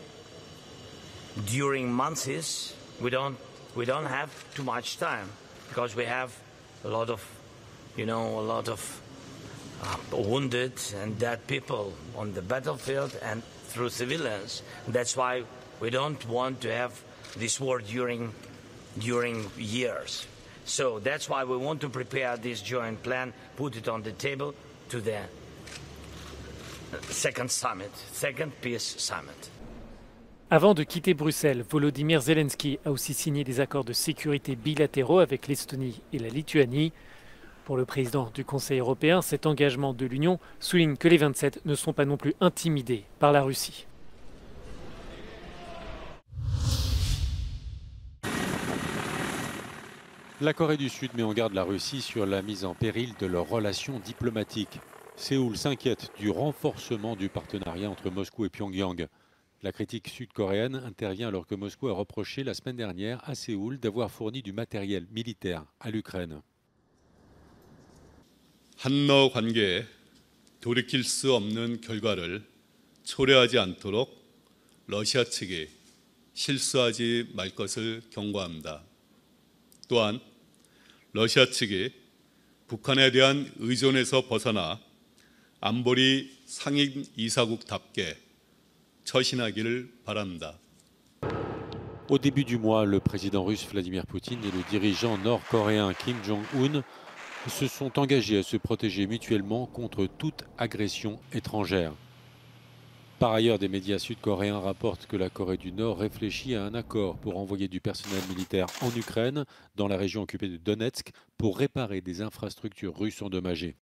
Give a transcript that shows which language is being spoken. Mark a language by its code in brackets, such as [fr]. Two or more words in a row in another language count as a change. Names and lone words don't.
[en] During months, we don't have too much time because we have a lot of wounded and dead people on the battlefield and through civilians. That's why we don't want to have this war during years. So that's why we want to prepare this joint plan, put it on the table to the second peace summit. [fr] Avant de quitter Bruxelles, Volodymyr Zelensky a aussi signé des accords de sécurité bilatéraux avec l'Estonie et la Lituanie. Pour le président du Conseil européen, cet engagement de l'Union souligne que les 27 ne sont pas non plus intimidés par la Russie. La Corée du Sud met en garde la Russie sur la mise en péril de leurs relations diplomatiques. Séoul s'inquiète du renforcement du partenariat entre Moscou et Pyongyang. La critique sud-coréenne intervient alors que Moscou a reproché la semaine dernière à Séoul d'avoir fourni du matériel militaire à l'Ukraine. [ko] 한러 관계에 돌이킬 수 없는 결과를 초래하지 않도록 러시아 측이 실수하지 말 것을 경고합니다. 또한 러시아 측이 북한에 대한 의존에서 벗어나 안보리 상임 이사국답게 처신하기를 바랍니다. [fr] Au début du mois, le président russe Vladimir Poutine et le dirigeant nord-coréen Kim Jong-un se sont engagés à se protéger mutuellement contre toute agression étrangère. Par ailleurs, des médias sud-coréens rapportent que la Corée du Nord réfléchit à un accord pour envoyer du personnel militaire en Ukraine, dans la région occupée de Donetsk, pour réparer des infrastructures russes endommagées.